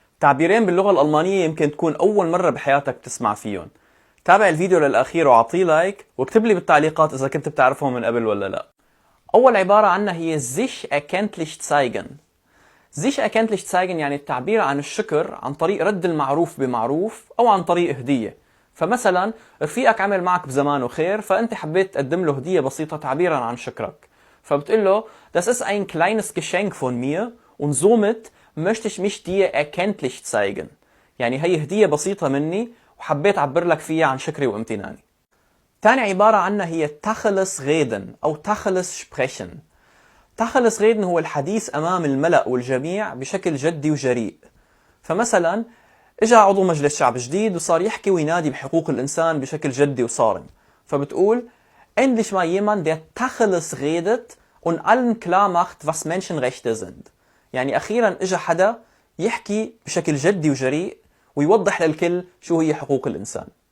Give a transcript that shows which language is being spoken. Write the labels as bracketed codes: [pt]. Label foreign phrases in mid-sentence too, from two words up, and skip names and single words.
[ar] تعبيرين باللغة الألمانية يمكن تكون أول مرة بحياتك تسمع فيهم. تابع الفيديو للأخير وعطيه لايك واكتب لي بالتعليقات إذا كنت بتعرفهم من قبل ولا لا. أول عبارة عنها هي [de] sich erkenntlich zeigen. sich erkenntlich zeigen [ar] يعني التعبير عن الشكر عن طريق رد المعروف بمعروف أو عن طريق هدية. فمثلا رفيقك عمل معك بزمانه خير، فأنت حبيت تقدم له هدية بسيطة تعبيرا عن شكرك، فبتقول له [de] Das ist ein kleines Geschenk von mir und somit möchte ich mich dir erkenntlich zeigen. [ar] يعني هي هدية بسيطة مني وحبيت أعبر لك فيها عن شكري وامتناني. تاني عبارة عنها هي [de] Tacheles reden [ar] أو [de] Tacheles sprechen. Tacheles reden [ar] هو الحديث أمام الملأ والجميع بشكل جدي وجريء. فمثلا إجا عضو مجلس شعب جديد وصار يحكي وينادي بحقوق الإنسان بشكل جدي وصارم، فبتقول [de] Endlich mal jemand, der Tacheles redet und allen klar macht, was Menschenrechte sind. [ar] يعني أخيرا إجا حدا يحكي بشكل جدي وجريء ويوضح للكل شو هي حقوق الإنسان.